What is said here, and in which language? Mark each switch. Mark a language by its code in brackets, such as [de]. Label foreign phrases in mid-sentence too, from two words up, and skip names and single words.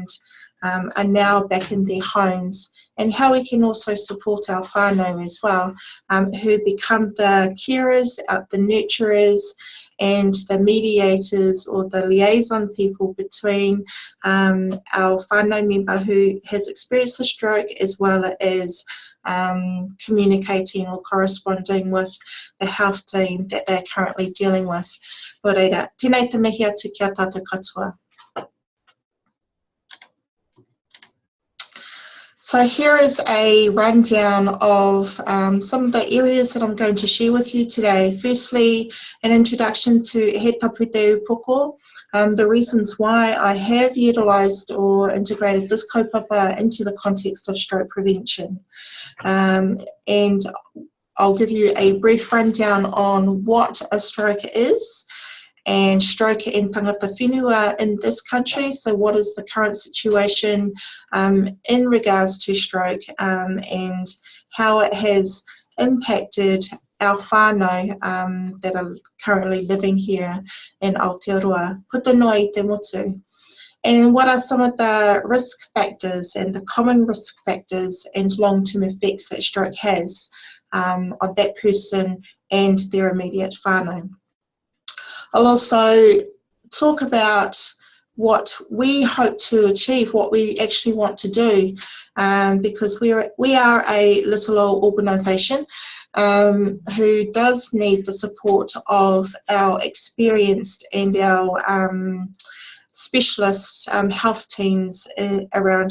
[en] are now back in their homes, and how we can also support our whānau as well, who become the carers, the nurturers, and the mediators or the liaison people between our whānau member who has experienced a stroke, as well as communicating or corresponding with the health team that they're currently dealing with. [mi] Nō reira, tēnei te mihi atu kia tātou katoa. [en] So here is a rundown of some of the areas that I'm going to share with you today. Firstly, an introduction to he Tapu te Ūpoko, the reasons why I have utilised or integrated this kaupapa into the context of stroke prevention. And I'll give you a brief rundown on what a stroke is, and stroke and [mi] tangata whenua [en] in this country. So what is the current situation in regards to stroke and how it has impacted our whānau that are currently living here in Aotearoa. [mi] Puta noa I te motu. [en] And what are some of the risk factors and the common risk factors and long-term effects that stroke has on that person and their immediate whānau. I'll also talk about what we hope to achieve, what we actually want to do, because we are a little old organisation who does need the support of our experienced and our specialist health teams around